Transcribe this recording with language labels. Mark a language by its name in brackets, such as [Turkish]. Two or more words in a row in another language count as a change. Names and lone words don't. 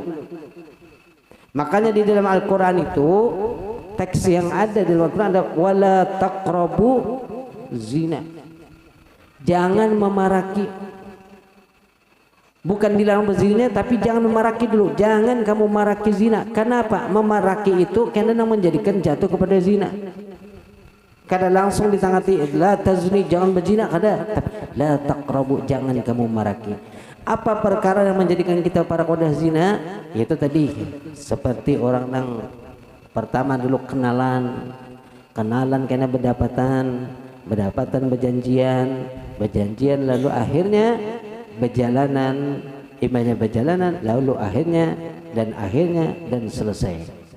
[Indonesian] Makanya di dalam Al-Quran itu teks yang ada di dalam Al-Quran ada [Arabic] wala taqrabu zina, [Indonesian] jangan memaraki. Bukan dilarang berzina, tapi jangan memaraki dulu. Jangan kamu maraki zina. Kenapa? Memaraki itu karena menjadikan jatuh kepada zina. [Banjar] Kada langsung ditangati [Arabic] la tazni, [Banjar] jangan berzina, kada. [Arabic] La taqrabu, [Indonesian] jangan kamu maraki. Apa perkara yang menjadikan kita para kodah zina? Itu tadi seperti orang yang pertama dulu kenalan karena berdapatan berjanjian lalu akhirnya berjalanan, imanya berjalanan lalu akhirnya dan selesai.